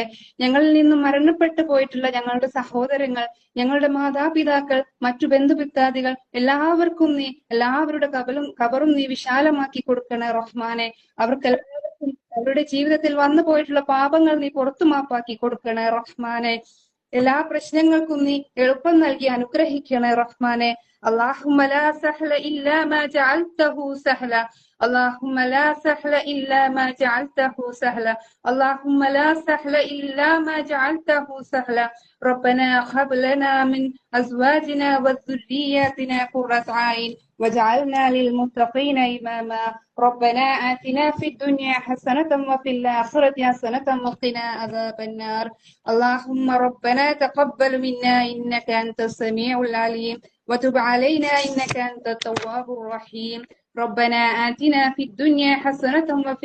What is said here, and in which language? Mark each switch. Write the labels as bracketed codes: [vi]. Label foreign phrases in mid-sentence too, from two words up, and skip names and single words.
[ml] ഞങ്ങളിൽ നിന്നും മരണപ്പെട്ടു പോയിട്ടുള്ള ഞങ്ങളുടെ സഹോദരങ്ങൾ, ഞങ്ങളുടെ മാതാപിതാക്കൾ, മറ്റു ബന്ധുമിത്രാദികൾ എല്ലാവർക്കും നീ എല്ലാവരുടെ കബറും നീ വിശാലമാക്കി കൊടുക്കണേ റഹ്മാനെ. അവർക്കെല്ലാവർക്കും അവരുടെ ജീവിതത്തിൽ വന്നു പോയിട്ടുള്ള പാപങ്ങൾ നീ പുറത്തു മാപ്പാക്കി കൊടുക്കണേ റഹ്മാനെ. എല്ലാ പ്രശ്നങ്ങൾക്കും നീ എളുപ്പം നൽകി അനുഗ്രഹിക്കണേ റഹ്മാനെ. [ar] اللهم لا سهل إلا ما جعلته سهلا اللهم لا سهل إلا ما جعلته سهلا اللهم لا سهل إلا ما جعلته سهلا ربنا هب لنا من أزواجنا وذرياتنا قرة عين واجعلنا للمتقين إماما ربنا آتنا في الدنيا حسنة وفي الآخرة حسنة وقنا عذاب النار اللهم ربنا تقبل منا إنك أنت السميع العليم وتب علينا إنك أنت التواب الرحيم ربنا آتنا في الدنيا حسنة وفي